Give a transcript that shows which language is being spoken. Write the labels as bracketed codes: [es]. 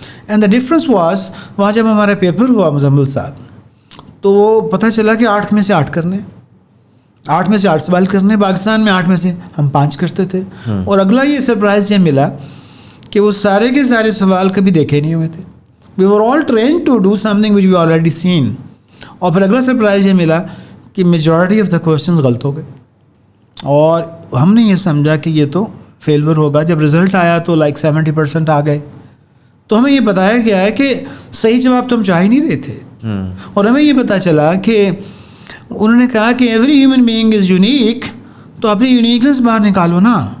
[en] and the difference was, [ur] وہاں جب ہمارا پیپر ہوا مزمل صاحب, تو وہ پتہ چلا کہ 8 میں سے 8 کرنے, 8 میں سے 8 سوال کرنے. پاکستان میں 8 میں سے ہم 5 کرتے تھے. اور اگلا یہ سرپرائز یہ ملا کہ وہ سارے کے سارے سوال کبھی دیکھے نہیں ہوئے تھے. [en] We were all trained to do something which we already seen. [ur] اور پھر اگلا سرپرائز یہ ملا کہ [en] majority of the questions [ur] غلط ہو گئے, اور ہم نے یہ سمجھا کہ یہ تو فیلور ہوگا. جب رزلٹ آیا تو 70% آ گئے. تو ہمیں یہ بتایا گیا ہے کہ صحیح جواب تو ہم چاہ ہی نہیں رہے تھے. اور ہمیں یہ پتہ چلا کہ انہوں نے کہا کہ [en] every human being is unique, [ur] تو اپنی یونیکنیس باہر نکالو نا.